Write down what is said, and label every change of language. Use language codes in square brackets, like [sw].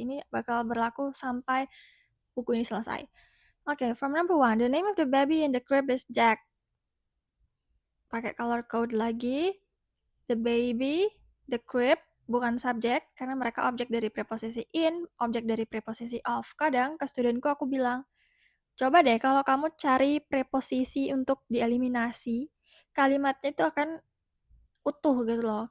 [id] Ini bakal berlaku sampai buku ini selesai. [en] Okay, from number 1, the name of the baby in the crib is Jack. [id] Pakai color code lagi. [en] The baby, the crib, [id] bukan subjek, karena mereka objek dari preposisi in, objek dari preposisi of. Kadang ke studentku aku bilang, coba deh kalau kamu cari preposisi untuk dieliminasi, kalimatnya itu akan utuh gitu loh.